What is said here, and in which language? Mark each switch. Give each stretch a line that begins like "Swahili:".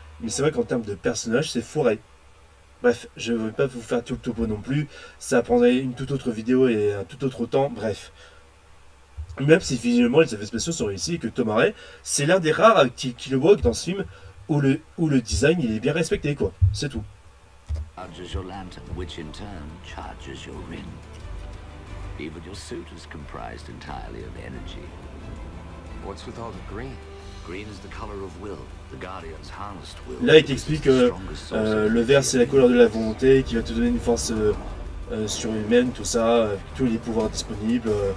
French: Mais c'est vrai qu'en termes de personnages, c'est foiré. Bref, je ne vais pas vous faire tout le topo non plus. Ça prendrait une toute autre vidéo et un tout autre temps. Bref. Même si visuellement les effets spéciaux sont réussis et que Tom Hardy, c'est l'un des rares qui le voit dans ce film où le design il est bien respecté quoi. C'est tout.
English: Charges your lantern, which in turn charges your ring. Even your suit is comprised entirely of energy. What's with all the green? Green is the color of will. The Guardians harnessed will.
French: Là, il t'explique que le vert c'est la couleur de la volonté qui va te donner une force surhumaine, tout ça, avec tous les pouvoirs disponibles.